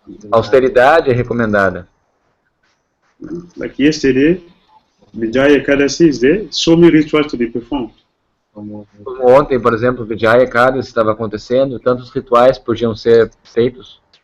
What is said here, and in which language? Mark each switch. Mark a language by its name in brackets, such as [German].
[Portuguese] A austeridade é recomendada. [English] Like yesterday, Vijaya Ekadasi is there. So many rituals to be performed. [Portuguese] Como ontem, por exemplo, Vijaya Ekadasi estava acontecendo, tantos rituais podiam ser feitos.